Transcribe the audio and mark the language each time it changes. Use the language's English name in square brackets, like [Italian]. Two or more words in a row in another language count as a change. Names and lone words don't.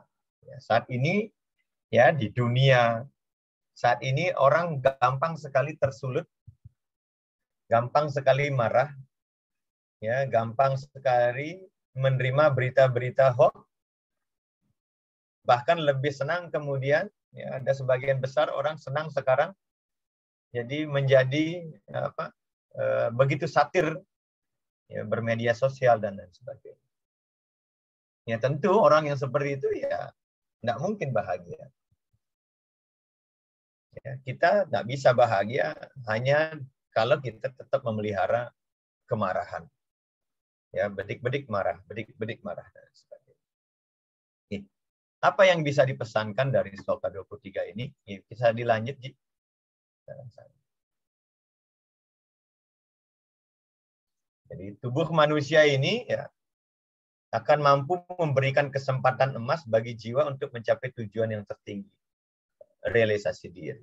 [Indonesian] Ya, saat ini, ya di dunia, saat ini orang gampang sekali tersulut, gampang sekali marah, ya gampang sekali menerima berita-berita hoax, bahkan lebih senang kemudian, ya ada sebagian besar orang senang sekarang, jadi menjadi begitu satir, ya, bermedia sosial dan lain sebagainya. Ya tentu orang yang seperti itu ya tidak mungkin bahagia. Ya, kita tidak bisa bahagia hanya kalau kita tetap memelihara kemarahan. Ya, [Balinese] bedik-bedik [Indonesian] marah, bedik-bedik marah dan sebagainya. Apa yang bisa dipesankan dari sloka 23 ini? Ya, bisa dilanjut, Ji. Jadi tubuh manusia ini ya akan mampu memberikan kesempatan emas bagi jiwa untuk mencapai tujuan yang tertinggi, realisasi diri.